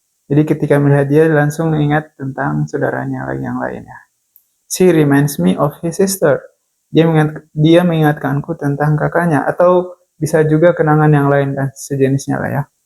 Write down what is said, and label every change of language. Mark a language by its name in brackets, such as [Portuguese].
[Indonesian] Jadi ketika melihat dia langsung ingat tentang saudaranya yang lainnya. [English] She reminds me of his sister. [Indonesian] Dia mengingatkanku tentang kakaknya, atau bisa juga kenangan yang lain dan sejenisnya lah ya.